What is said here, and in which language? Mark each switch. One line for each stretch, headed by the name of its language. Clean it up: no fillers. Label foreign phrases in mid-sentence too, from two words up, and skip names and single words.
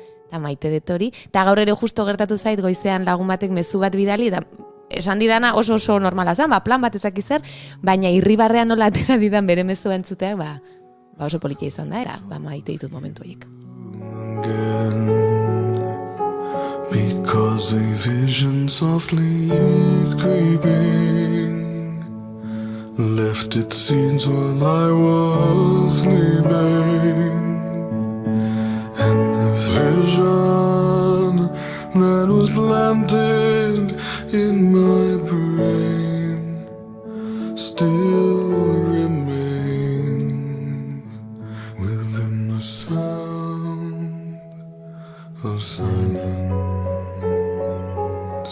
Basque: Eta maite dut hori, eta gaur ere justo gertatu zait goizean lagun batek mezu bat bidali, eta esan didana oso normala zen, plan bat ezak izan, baina irribarrean nola atera didan bere mezu entzuteak, oso politia izan da, maite ditut momentu horiek.
English: Because was a vision softly creeping, left its scenes while I was sleeping, and the vision that was planted in my brain still remains within the sound of silence.